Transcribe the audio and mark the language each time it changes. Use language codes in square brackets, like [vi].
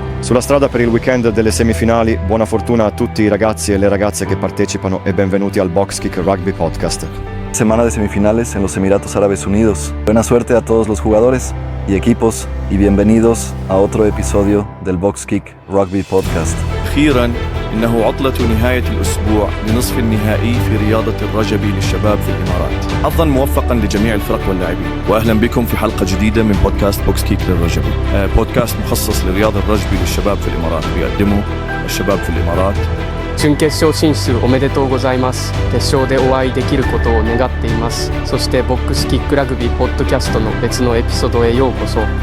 [it] Sulla strada per il weekend delle semifinali, buona fortuna a tutti i ragazzi e le ragazze che partecipano e benvenuti al Box Kick Rugby Podcast. [es] Semana de semifinales en los Emiratos Árabes Unidos. Buena suerte a todos los jugadores y equipos y bienvenidos a otro episodio del Box Kick Rugby Podcast. [ar] أخيراً إنه عطلة نهاية الأسبوع لنصف النهائي في رياضة الرجبي للشباب في الإمارات. حظاً موفقاً لجميع الفرق واللاعبين، وأهلاً بكم في حلقة جديدة من بودكاست بوكس كيك للرجبي. بودكاست مخصص لرياضة الرجبي للشباب في الإمارات، يقدمه الشباب في الإمارات. [ja] 準決勝進出おめでとうございます。決勝でお会いできることを願っています。そしてボックスキックラグビーポッドキャストの別のエピソードへようこそ。